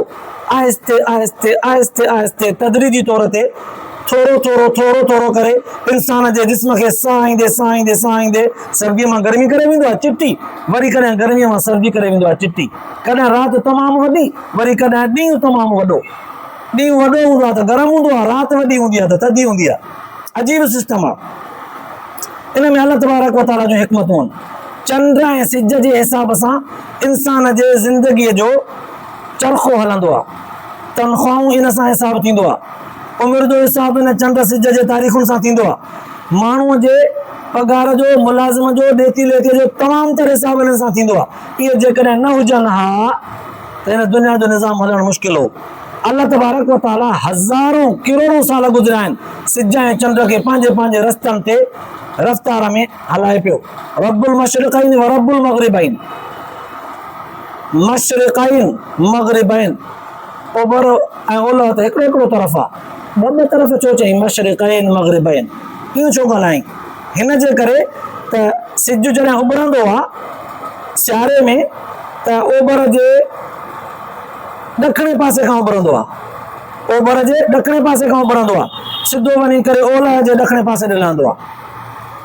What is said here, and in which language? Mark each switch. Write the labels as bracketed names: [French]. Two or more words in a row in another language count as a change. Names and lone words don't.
[Sindhi] आहिस्ते आहिस्ते आहिस्ते आहिस्ते तदरीजी तौर ते थोरो थोरो करे इंसान जे जिस्म खे साह ईंदे सर्दीअ मां गर्मी करे वेंदो आहे चिटी, वरी कॾहिं गर्मीअ मां सर्दी करे वेंदो आहे चिटी। कॾहिं राति तमामु वॾी, वरी कॾहिं ॾींहुं तमामु वॾो। ॾींहुं वॾो हूंदो आहे त गरम हूंदो आहे, राति वॾी हूंदी आहे त थधी हूंदी आहे। अजीब सिस्टम आहे। इन में [Arabic] الله تبارك وتعالى [Sindhi] जूं हिकमतूं आहिनि। चंड ऐं सिज जे हिसाब सां इंसान जे ज़िंदगीअ जो चरखो हलंदो आहे, तनख़्वाहूं इन सां हिसाब थींदो आहे, उमिरि जो हिसाब इन चंड सिज जे तारीख़ुनि सां थींदो आहे, माण्हूअ जे पघार जो, मुलाज़िम जो, ॾेती लेतीअ जो तमामु तर हिसाब इन सां थींदो आहे। इहे जेकॾहिं न हुजनि हा त हिन दुनिया जो निज़ाम हलणु मुश्किल हो। [Arabic] الله تبارك وتعالى [Sindhi] हज़ारों करोड़ों साल गुज़रिया आहिनि सिज ऐं चंड खे पंहिंजे पंहिंजे रस्तनि ते रफ़्तार में हलाए पियो। [Arabic] رب المشرقين ورب المغربين، مشرقين مغربين, [Sindhi] ओभर ऐं ओलह त हिकिड़ो तरफ़ आहे, ॿ तरफ़ छो चई [Arabic] مشرقين مغربين? [Sindhi] कीअं छो ॻाल्हाई? हिन जे करे त सिज जॾहिं उभरंदो आहे सियारे में त ओभर जे ॾखणे पासे खां उभरंदो आहे, ओभर जे ॾखणे पासे खां उभरंदो आहे, सिधो वञी करे ओलह जे ॾखणे पासे ॾे लहंदो आहे।